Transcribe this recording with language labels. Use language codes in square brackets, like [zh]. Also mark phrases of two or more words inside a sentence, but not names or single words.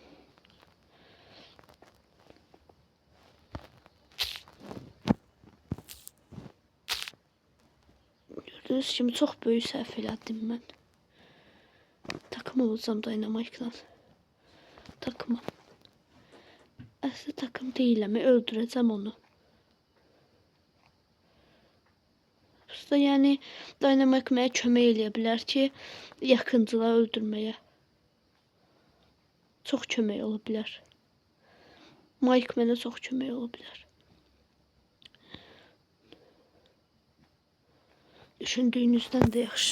[az] Gördünüz kimi [tr] çok büyük [az] səhv elədim mən. [tr] Takım olacağım Dynamite ile. Takımım. Aslında takım değilim. Öldüreceğim onu. Yani [az] Dynamite mənə kömək eləyə bilər ki, yaxıncıları öldürməyə. Çox kömək ola bilər. Mike mənə çox kömək ola bilər. Düşündüyünüzdən də yaxşı.